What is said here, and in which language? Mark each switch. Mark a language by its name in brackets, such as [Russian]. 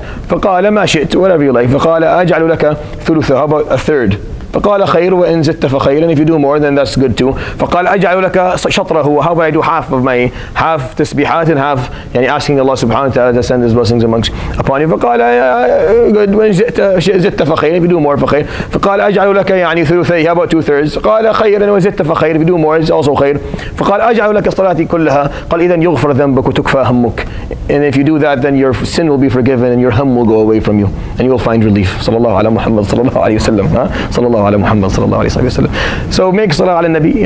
[Arabic] فقال ما شئت, [English] whatever you like. [Arabic] فقال أجعل لك ثلثها, [English] how about a third? [Arabic] فقال خير وإن زدت فخير, [English] and if you do more then that's good too. [Arabic] فقال أجعل لك شطره, [English] how about I do half of my half tasbihat and half asking Allah subhanahu wa ta'ala to send His blessings upon you. [Arabic] فقال [English] good, [Arabic] وإن زدت فخير, [English] if you do more [Arabic] فخير. فقال أجعل لك ثلثي, [English] how about 2/3? [Arabic] قال خير وإن زدت فخير, [English] if you do more it's also [Arabic] خير. فقال أجعل لك صلاتي كلها, قال إذن يغفر ذنبك وتكفى همك, [English] and if you do that then your sin will be forgiven and your hum will go away from you and you will find relief. Sallallahu ala Muhammad sallallahu alayhi wa sallam. Sallallahu ala Muhammad sallallahu alayhi wa sallam. So make salah ala nabi.